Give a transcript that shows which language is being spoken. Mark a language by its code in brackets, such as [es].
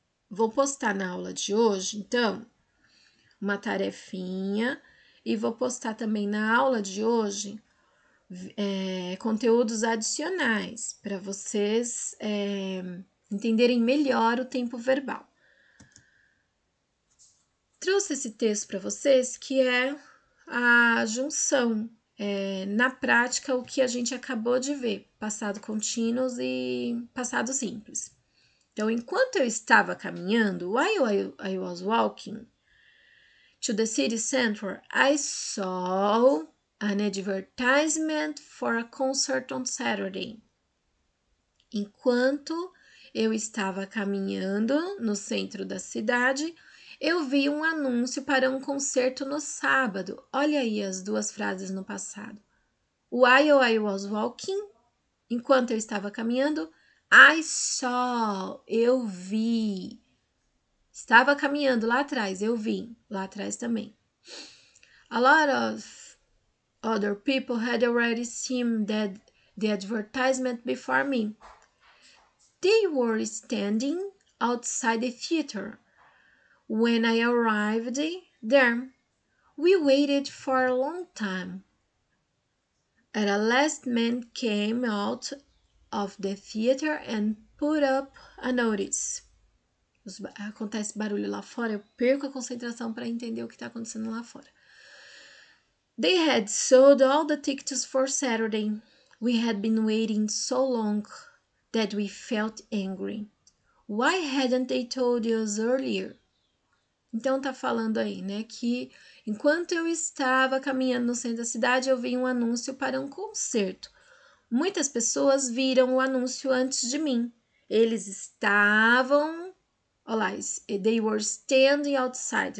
[pt] Vou postar na aula de hoje, então, uma tarefinha e vou postar também na aula de hoje conteúdos adicionais para vocês entenderem melhor o tempo verbal. Trouxe esse texto para vocês que é a junção, na prática, o que a gente acabou de ver, passado contínuo e passado simples. Então, enquanto eu estava caminhando, [en] while I was walking to the city center, I saw an advertisement for a concert on Saturday. [pt] Enquanto eu estava caminhando no centro da cidade, eu vi um anúncio para um concerto no sábado. Olha aí as duas frases no passado. [en] While I was walking, [pt] enquanto eu estava caminhando, [en] I saw, [pt] eu vi. Estava caminhando lá atrás, eu vi, lá atrás também. [en] A lot of other people had already seen the advertisement before me. They were standing outside the theater. When I arrived there, we waited for a long time. At last, man came out of the theater and put up a notice. [pt] Acontece barulho lá fora, eu perco a concentração para entender o que está acontecendo lá fora. [en] They had sold all the tickets for Saturday. We had been waiting so long that we felt angry. Why hadn't they told us earlier? [pt] Então tá falando aí, né, que enquanto eu estava caminhando no centro da cidade, eu vi um anúncio para um concerto. Muitas pessoas viram o anúncio antes de mim. Eles estavam, olha lá, [en] they were standing outside.